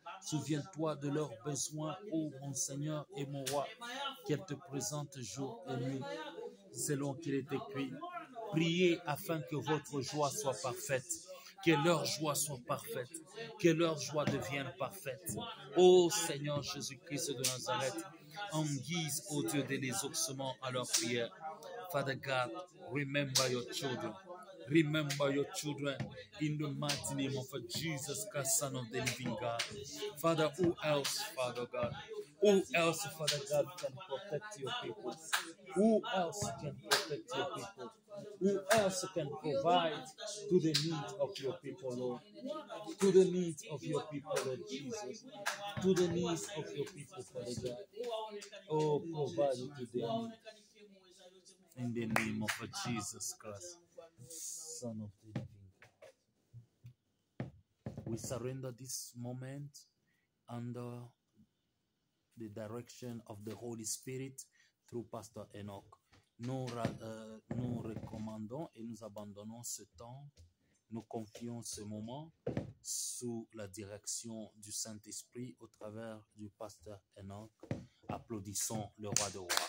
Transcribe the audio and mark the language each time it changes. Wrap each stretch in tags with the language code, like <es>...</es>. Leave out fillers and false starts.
<fr>Souviens-toi de leurs besoins, ô mon Seigneur et mon roi, qu'elles te présentent jour et nuit, selon qu'il est écrit. Priez afin que votre joie soit parfaite, que leur joie soit parfaite, que leur joie devienne parfaite. Ô Seigneur Jésus-Christ de Nazareth, en guise, ô Dieu, de l'exaucement à leur prière.</fr> <en>Father God, remember your children. Remember your children in the mighty name of Jesus Christ, Son of the living God. Father, who else, Father God? Who else, Father God, can protect your people? Who else can protect your people? Who else can provide to the needs of your people, Lord? To the needs of your people, Lord Jesus. To the needs of your people, Father God. Oh, provide to their needs. In the name of Jesus Christ, Son of the living God. We surrender this moment under the direction of the Holy Spirit through Pastor Enoch.</en> <fr>Nous recommandons et nous abandonnons ce temps, nous confions ce moment sous la direction du Saint-Esprit au travers du Pasteur Enoch. Applaudissons le roi de rois.</fr>